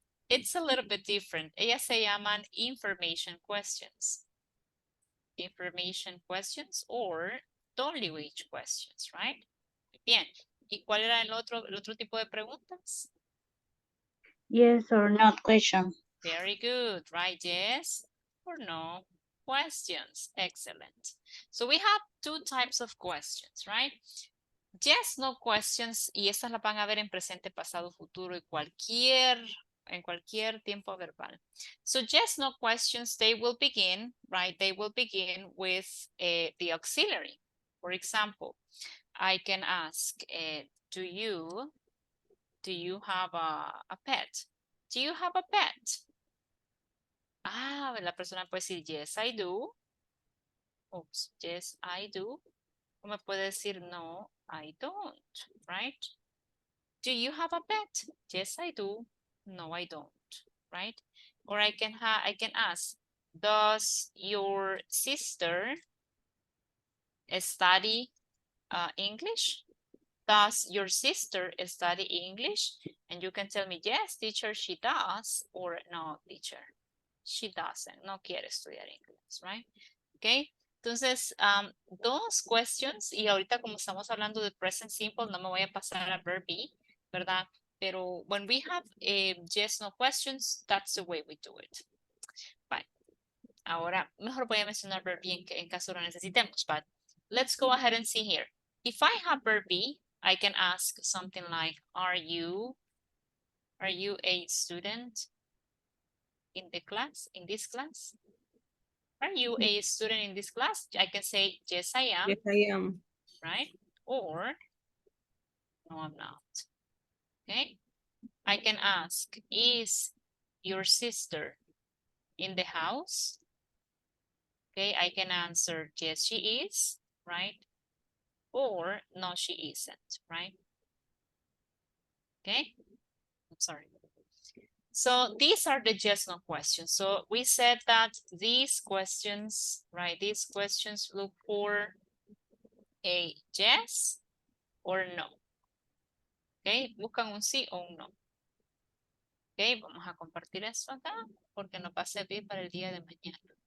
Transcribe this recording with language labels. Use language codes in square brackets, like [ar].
[en] It's a little bit different. [es] Ellas se llaman [en] information questions. Information questions or WH questions, right? [es] Bien. ¿Y cuál era el otro tipo de preguntas? [en] Yes or no question. Very good, right? Yes or no questions. Excellent. So we have two types of questions, right? Yes, no questions, [es] y estas las van a ver en presente, pasado, futuro y en cualquier tiempo verbal. [en] So yes, no questions, they will begin, right? They will begin with the auxiliary. For example, I can ask, do you have a pet? Do you have a pet? Ah, [es] la persona puede decir, [en] yes, I do. Oops, yes, I do. [es] O me puede decir, [en] no, I don't, right? Do you have a pet? Yes, I do. No, I don't, right? Or I can ask, does your sister study English? Does your sister study English? And you can tell me, yes, teacher, she does, or no, teacher, she doesn't, [es] no quiere estudiar inglés, [en] right? [es] Okay, entonces, dos questions, y ahorita como estamos hablando de present simple, no me voy a pasar a verb be, ¿verdad? [en] Pero when we have yes, no questions, that's the way we do it. Bye. [es] Ahora, mejor voy a mencionar verb be en caso lo necesitemos, [en] but let's go ahead and see here. If I have verb be, I can ask something like, are you a student in the class, in this class? Are you a student in this class? I can say, yes, I am. Yes, I am. Right? Or, no, I'm not. Okay? I can ask, is your sister in the house? Okay, I can answer, yes, she is, right? Or, no, she isn't, right? Okay? I'm sorry. So these are the yes, no questions. So we said that these questions, right? These questions look for a yes or no. [es] Ok, buscan un sí o un no. Ok, vamos a compartir esto acá porque nos va a servir para el día de mañana.